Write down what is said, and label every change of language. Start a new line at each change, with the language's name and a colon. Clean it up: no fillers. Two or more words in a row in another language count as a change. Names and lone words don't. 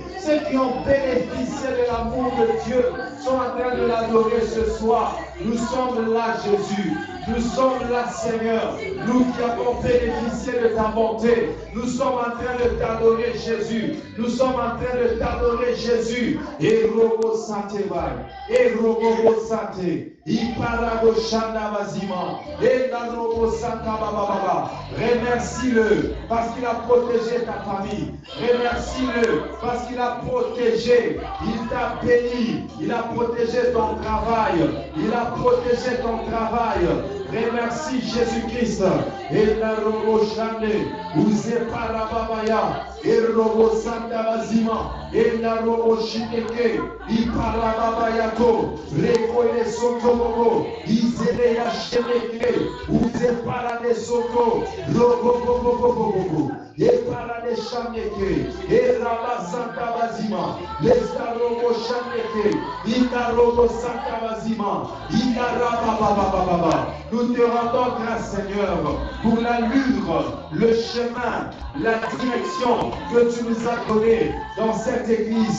French: Ceux qui ont bénéficié de l'amour de Dieu sont en train de l'adorer ce soir. Nous sommes là, Jésus. Nous sommes là, Seigneur. Nous qui avons bénéficié de ta bonté. Nous sommes en train de t'adorer, Jésus. Nous sommes en train de t'adorer, Jésus. Et robo sante vai. Et robo sante. Iparado shanda bazima. Et la robo santa baba. Remercie-le parce qu'il a protégé ta famille. Remercie-le parce qu'il a protégé. Il t'a béni. Il a protégé ton travail. Il a protégé ton travail. Remercie Jésus-Christ. Et la robo shande. Uze parababaya. Et robo santa bazima. Et la robo shiteke. Iparababayato. Rekoye sotobobo. Izere ya sheneke. Uze parade soto. Robo. Et parade shaneke. Et raba santa bazima. Lesta robo shaneke. Ina robo santa bazima. Ina rabababababa. Nous te rendons grâce, Seigneur, pour l'allure, le chemin, la direction que tu nous as donnée dans cette église.